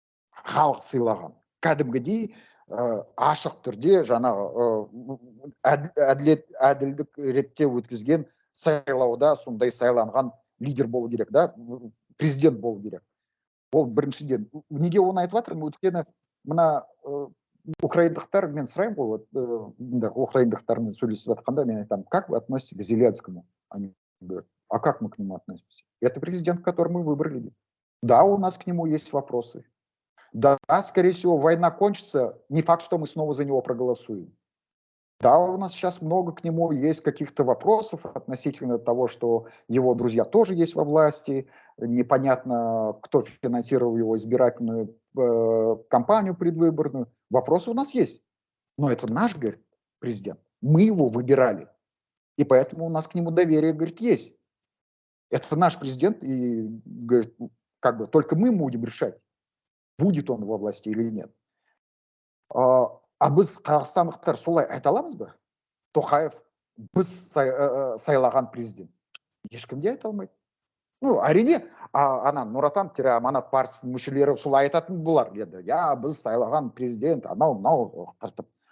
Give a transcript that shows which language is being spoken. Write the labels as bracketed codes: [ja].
[kk] Халық сыйлаған. Кәдімгідей ашық түрде жаңағы әділдік ретте өткізген сайлауда сондай сайланған лидер болу керек, да, президент болу керек. Ол біріншіден. Неге оны айтып жатырмын? Өйткені мына украиндықтар, мен сұраймын ғой, украиндықтармен сөйлесіп жатқанда мен айтамын, [ru] как вы относитесь к Зеленскому? Они говорят, а как мы к нему относимся? Это президент, который мы выбрали. Да, у нас к нему есть вопросы. Да, скорее всего, война кончится, не факт, что мы снова за него проголосуем. Да, у нас сейчас много к нему есть каких-то вопросов относительно того, что его друзья тоже есть во власти, непонятно, кто финансировал его избирательную кампанию предвыборную. Вопросы у нас есть. Но это наш, говорит, президент. Мы его выбирали. И поэтому у нас к нему доверие, говорит, есть. Это наш президент, и, говорит, как бы только мы будем решать, будет он во власти или нет. [kk] А біз қазақстандықтар солай айта аламыз ба? Тоқаев біз сайлаған президент. Ешкім де айта алмайды. Әрине, ана Нұр Отан Аманат партиясының мүшелері солай айтатын болар еді. Біз сайлаған президент, анау қыртып.